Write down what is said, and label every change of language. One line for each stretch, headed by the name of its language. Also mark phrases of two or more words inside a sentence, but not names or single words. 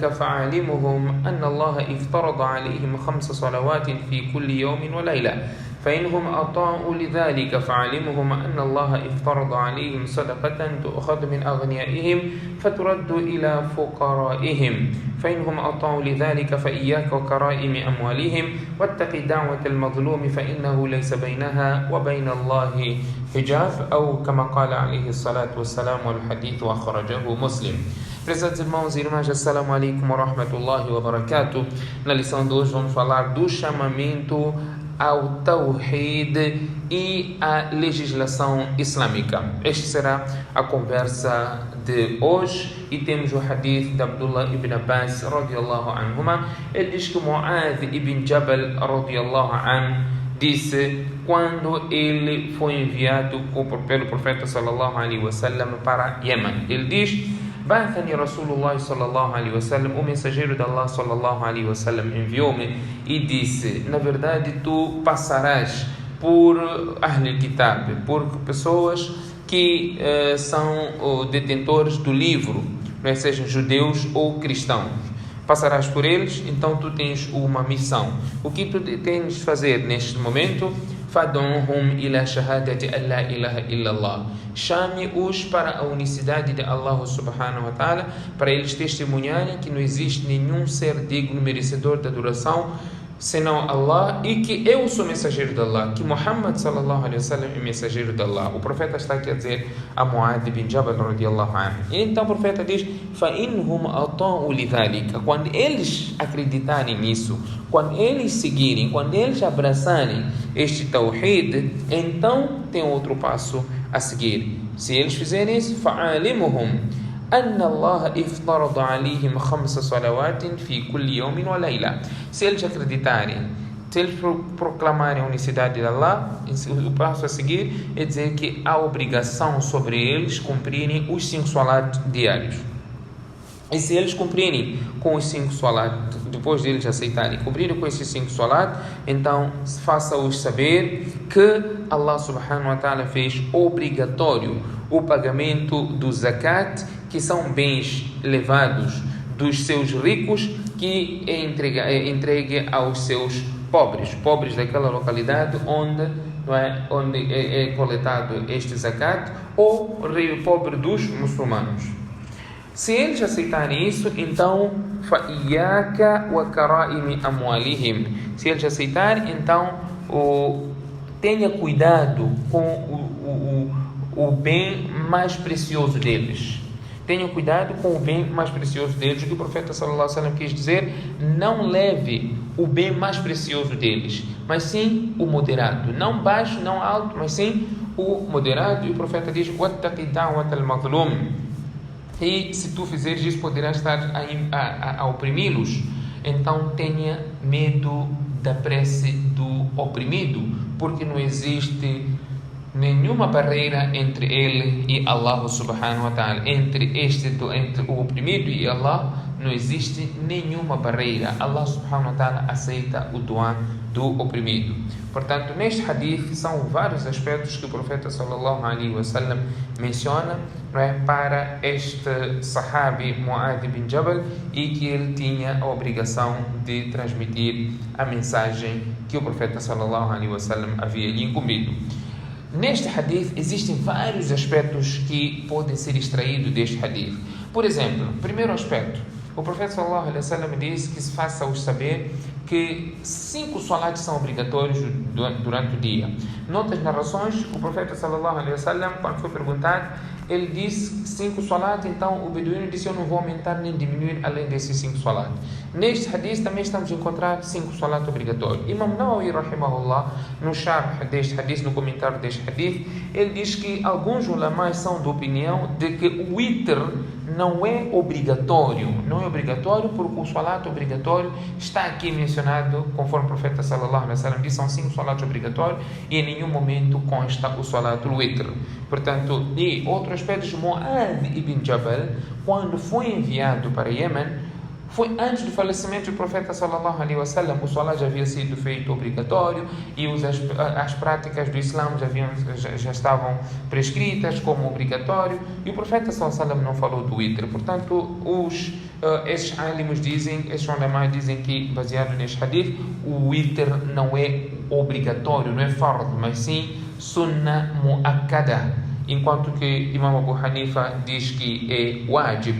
Arabic: فعلمهم أن الله افترض عليهم 5 صلوات في كل يوم وليلة فإنهم أطاعوا لذلك فعلمهم أن الله افترض عليهم صدقة تؤخذ من أغنيائهم فترد إلى فقرائهم فإنهم أطاعوا لذلك فإياك وكرائم أموالهم واتق دعوة المظلوم فإنه ليس بينها وبين الله حجاب أو كما قال عليه الصلاة والسلام والحديث أخرجه مسلم.
Portuguese: Prezados irmãos e irmãs,
Arabic: السلام عليكم ورحمة الله وبركاته.
Portuguese: Na lição de hoje vamos falar do chamamento ao Tawhid e à legislação islâmica. Esta será a conversa de hoje e temos o hadith de Abdullah ibn Abbas
Arabic: رضي الله عنهما.
Portuguese: Ele diz que Mu'adh ibn Jabal
Arabic: رضي الله عنه
Portuguese: disse quando ele foi enviado pelo profeta
Arabic: صلى الله عليه وسلم
Portuguese: para Yemen. Ele diz:
Arabic: بعثني رسول الله صلى الله عليه وسلم,
Portuguese: o mensageiro de Allah
Arabic: صلى الله عليه وسلم
Portuguese: enviou-me e disse: na verdade tu passarás por
Arabic: أهل الكتاب,
Portuguese: por pessoas que são detentores do livro, sejam judeus ou cristãos. Passarás por eles, então tu tens uma missão. O que tu tens de fazer neste momento?
Arabic: فَادْعُهُمْ إِلَى شَهَادَةِ أَنْ لَا إِلَهَ إِلَّا اللَّهِ.
Portuguese: Chame-os para a unicidade de Allah
Arabic: سبحانه وتعالى,
Portuguese: para eles testemunharem que não existe nenhum ser digno, merecedor de adoração senão Allah, e que eu sou mensageiro de Allah, que Muhammad
Arabic: صلى الله عليه وسلم
Portuguese: é mensageiro de Allah. O profeta está aqui a dizer a Mu'adh ibn Jabal
Arabic: رضي الله عنه.
Portuguese: E então o profeta diz:
Arabic: فَإِنْهُمْ أَطَاعُوا لِذَلِكَ.
Portuguese: Quando eles acreditarem nisso, quando eles seguirem, quando eles abraçarem este Tawhid, então tem outro passo a seguir. Se eles fizerem isso,
Arabic: فَعَلِمُهُمْ أن الله افترض عليهم 5 صلوات في كل يوم وليلة.
Portuguese: Se eles acreditarem, se eles proclamarem a unicidade de Allah, o passo a seguir é dizer que há obrigação sobre eles cumprirem os 5 salat diários. E se eles cumprirem com os 5 salat, depois de eles aceitarem, cumprirem com esses 5 salat, então faça-os saber que Allah
Arabic: سبحانه وتعالى
Portuguese: fez obrigatório o pagamento do zakat, que são bens levados dos seus ricos, que é entregue aos seus pobres daquela localidade onde é coletado este zakat, ou pobre dos muçulmanos. Se eles aceitarem isso, então
Arabic: فَإِيَّاكَ وَكَرَائِمِ أَمْوَالِهِمْ.
Portuguese: Se eles aceitarem, então tenha cuidado com o bem mais precioso deles. Tenha cuidado com o bem mais precioso deles. O que o profeta
Arabic: صلى الله عليه وسلم
Portuguese: quis dizer: não leve o bem mais precioso deles, mas sim o moderado, não baixo, não alto, mas sim o moderado. E o profeta diz:
Arabic: وَاتَّقِ دَعْوَةَ الْمَظْلُومِ.
Portuguese: E se tu fizeres isso, poderás estar a oprimi-los. Então tenha medo da prece do oprimido, porque não existe nenhuma barreira entre ele e Allah
Arabic: سبحانه وتعالى.
Portuguese: Entre o oprimido e Allah não existe nenhuma barreira. Allah
Arabic: سبحانه وتعالى
Portuguese: aceita o dua do oprimido. Portanto, neste hadith são vários aspectos que o profeta
Arabic: صلى الله عليه وسلم
Portuguese: menciona, para este sahabi Mu'adh ibn Jabal, e que ele tinha a obrigação de transmitir a mensagem que o profeta
Arabic: صلى الله عليه وسلم
Portuguese: havia lhe incumbido. Neste hadith existem vários aspectos que podem ser extraídos deste hadith. Por exemplo, primeiro aspecto, o profeta
Arabic: صلى الله عليه وسلم
Portuguese: disse que se faça-os saber que 5 salats são obrigatórios durante o dia. Noutras narrações, o profeta
Arabic: صلى الله عليه وسلم,
Portuguese: quando foi perguntado, ele disse 5 salats, então o beduíno disse: eu não vou aumentar nem diminuir além desses 5 salats. Neste hadith também estamos a encontrar 5 salats obrigatórios. Imam Nawawi, rahimahullah, no sharh deste hadith, no comentário deste hadith, ele diz que alguns ulamás são de opinião de que o witr não é obrigatório. Não é obrigatório porque o salat obrigatório está aqui mencionado, conforme o profeta
Arabic: صلى الله عليه وسلم
Portuguese: disse, são 5 salats obrigatórios e em nenhum momento consta o salat witr. Portanto, e outro aspecto, Mu'adh ibn Jabal, quando foi enviado para Iêmen, foi antes do falecimento do profeta
Arabic: صلى الله عليه وسلم.
Portuguese: O salat já havia sido feito obrigatório e as práticas do Islã já estavam prescritas como obrigatório, e o profeta
Arabic: صلى الله عليه وسلم
Portuguese: não falou do witr. Portanto, esses alimos dizem, esses ulamás dizem que, baseado neste hadith, o witr não é obrigatório, não é fard, mas sim
Arabic: سنة مؤكدة,
Portuguese: enquanto que Imam Abu Hanifa diz que é wajib.